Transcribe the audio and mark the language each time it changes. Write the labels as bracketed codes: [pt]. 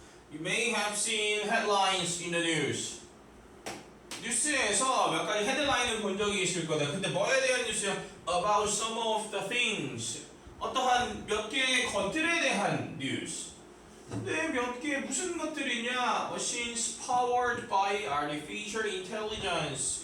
[en] You may have seen headlines in the news. [ko] 뉴스에서 몇 가지 헤드라인을 본 적이 있을 거다. 근데 뭐에 대한 뉴스야? [en] About some of the things. [ko] 어떠한 몇 개의 것들에 대한 뉴스. 근데 몇 개 무슨 것들이냐? [en] Machines powered by artificial intelligence.